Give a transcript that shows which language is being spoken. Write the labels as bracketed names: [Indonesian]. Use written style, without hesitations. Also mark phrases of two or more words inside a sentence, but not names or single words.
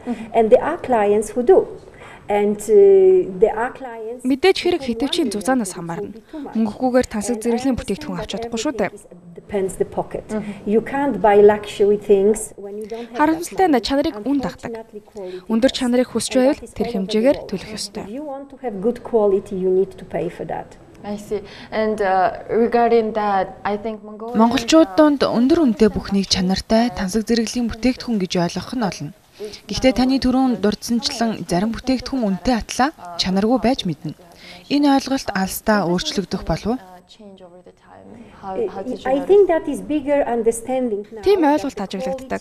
[Mongolian] Мэдээж хэрэг хэдвчийн зузаанаас хамаарна. Мөнгөгүйгээр тансаг зэрэглэлийн бүтээгдэхүүн авч чадахгүй шүү дээ. Харамсалтай нь чанарыг үн дагдаг. Өндөр чанарыг хүсч байвал тэр хэмжээгээр төлөх ёстой. [English] I see. And regarding that, I think [Mongolian] Монголчууд донд өндөр үнэтэй бүхнийг чанартай тансаг зэрэглэлийн бүтээгдэхүүн гэж ойлгох нь олон. Гэхдээ таны түрүүн дурдсанчлан зарим бүтээгдэхүүн үнэтэй атлаа чанаргүй байж мэднэ. Энэ ойлголт алсдаа өөрчлөгдөх болов уу? Тийм ойлголт ажиглагддаг.